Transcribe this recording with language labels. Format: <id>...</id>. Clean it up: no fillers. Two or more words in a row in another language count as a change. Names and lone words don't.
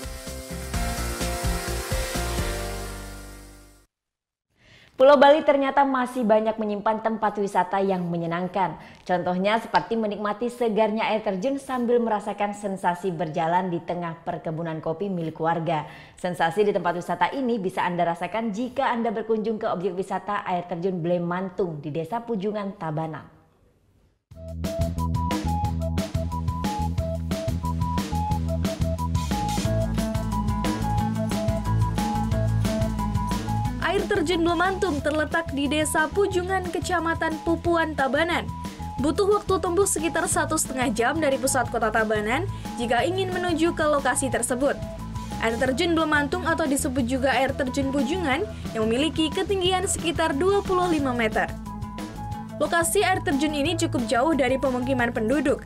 <id>Pulau Bali ternyata masih banyak menyimpan tempat wisata yang menyenangkan. Contohnya seperti menikmati segarnya air terjun sambil merasakan sensasi berjalan di tengah perkebunan kopi milik warga. Sensasi di tempat wisata ini bisa Anda rasakan jika Anda berkunjung ke objek wisata air terjun Blemantung di Desa Pujungan, Tabanan. Air terjun Blemantung terletak di Desa Pujungan, Kecamatan Pupuan, Tabanan. Butuh waktu tempuh sekitar 1,5 jam dari pusat kota Tabanan jika ingin menuju ke lokasi tersebut. Air terjun Blemantung atau disebut juga air terjun Pujungan yang memiliki ketinggian sekitar 25 meter. Lokasi air terjun ini cukup jauh dari pemukiman penduduk.</id>